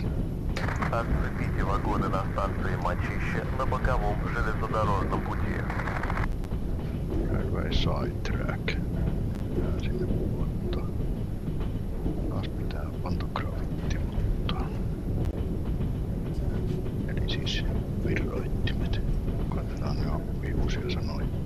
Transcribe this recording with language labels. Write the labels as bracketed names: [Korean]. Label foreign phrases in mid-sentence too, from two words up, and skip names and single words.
[Russian] Отцепите вагоны на станции Мочище на боковом железнодорожном пути. [English] Railway Sidetrack. [Finnish] Jää sinne vuotta. Taas pitää pantografitti muuttaa. Eli siis virroittimet. Katsotaan ne oppiuusia sanoja.